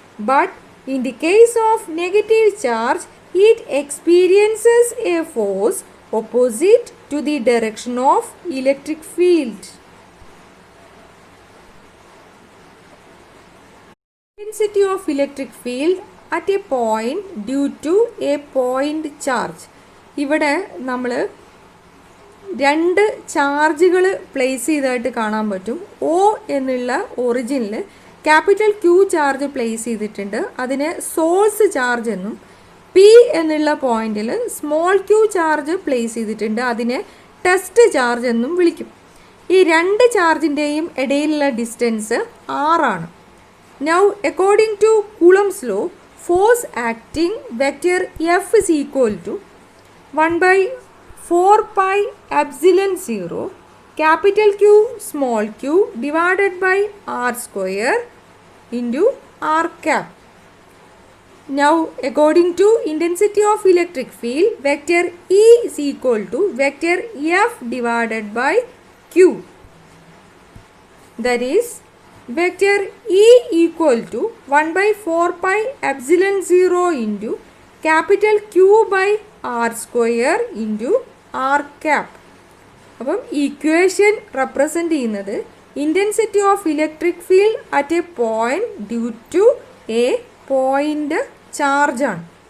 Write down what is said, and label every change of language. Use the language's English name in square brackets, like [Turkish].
[English] But in the case of negative charge, it experiences a force opposite to the direction of electric field. Intensity of electric field at a point due to a point charge. [Malayalam] ഇവിടെ നമ്മൾ രണ്ട് ചാർജുകൾ place ചെയ്തതായിട്ട് കാണാൻ പറ്റും. O എന്നുള്ള ഒറിജിനിൽ capital Q charge place ചെയ്തിട്ടുണ്ട്. അതിനെ സോഴ്സ് ചാർജ് എന്നും P എന്നുള്ള പോയിന്റിൽ സ്മോൾ q ചാർജ് പ്ലേസ് ചെയ്തിട്ടുണ്ട്. അതിനെ ടെസ്റ്റ് ചാർജ് എന്നും വിളിക്കും. ഈ രണ്ട് ചാർജിൻ്റെയും ഇടയിലുള്ള ഡിസ്റ്റൻസ് r ആണ്. [English] Now according to Coulomb's law, force acting vector F is equal to 1/4 pi epsilon 0 capital Q small q divided by r square into r cap. Now according to intensity of electric field, vector E is equal to vector F divided by Q. That is vector E equal to 1/4 pi epsilon 0 into capital Q by r square into r cap. [Malayalam] അപ്പം [English] equation represent [Malayalam] ചെയ്യുന്നത് [English] Intensity of electric field at a point due to a point ചാർജാണ്.